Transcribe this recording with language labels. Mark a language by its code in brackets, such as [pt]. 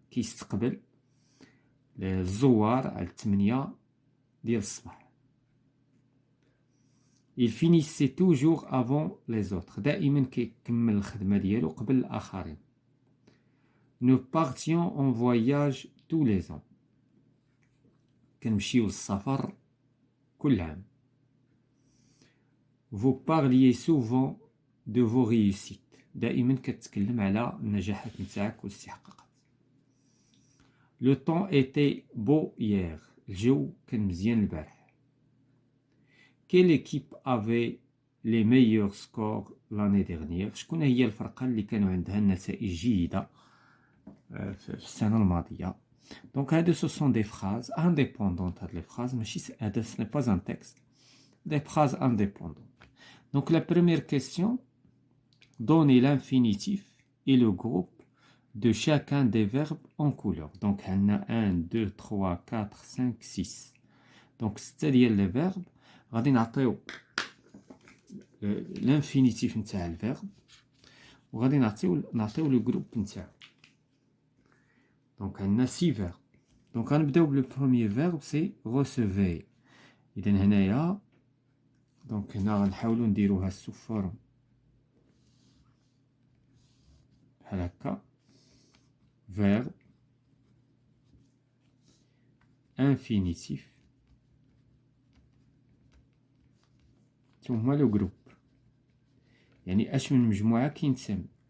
[ar] كيستقبل الزوار على 8 ديال الصباح. [fr] Il finissait toujours avant les autres. [ar] دائما كيكمل الخدمة ديالو قبل الآخرين. [fr] Nous partions en voyage tous les ans. [ar] كنمشيو للسفر كل عام. [fr] Vous parliez souvent de vos réussites. [ar] دائما كتكلم على النجاحات نتاعك والاستحقاقات. [fr] Le temps était beau hier. [ar] الجو كان مزيان البارح. [fr] Quelle équipe avait les meilleurs scores l'année dernière? [ar] شكون هي الفرقة اللي كانوا عندها النتائج جيدة في السنة الماضية؟ [fr] Donc [ar] هادو [fr] ce sont des phrases indépendantes. [ar] هاد [fr] les phrases [ar] ماشي هذا [fr] ce n'est pas un texte. Des phrases indépendantes. Donc la première question, donnez l'infinitif et le groupe de chacun des verbes en couleur. Donc on a 1, 2, 3, 4, 5, 6. Donc c'est-à-dire les verbes, [ar] غادي نعطيو [fr] l'infinitif [ar] نتاع الفيرب وغادي نعطيو [fr] le groupe [ar] نتاعو. [fr] Donc on a 6 verbes. Donc [ar] غنبداو [fr] le premier verbe c'est recevez. [ar] إذا هنايا دونك هنا غنحاولو نديروها [fr] sous forme [ar] بحال هكا. [fr] verbe infinitif [ar] ثم لو جروب، يعني اش من مجموعة كينتسمى.